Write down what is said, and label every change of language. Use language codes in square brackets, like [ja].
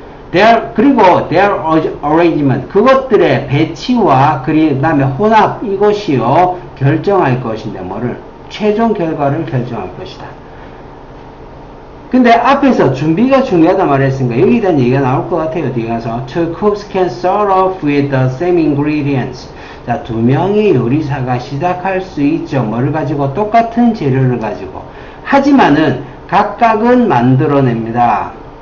[ko] 그리고 [en] their arrangement, [ko] 그것들의 배치와 그 다음에 혼합, 이것이요 결정할 것인데 뭐를? 최종 결과를 결정할 것이다. 근데 앞에서 준비가 중요하다 말했으니까 여기에 대한 얘기가 나올 것 같아요. 뒤에 가서 [en] Two cooks can start off with the same ingredients. [ko] 자, 두 명의 요리사가 시작할 수 있죠. 뭐를 가지고? 똑같은 재료를 가지고. 하지만은 각각은 만들어냅니다.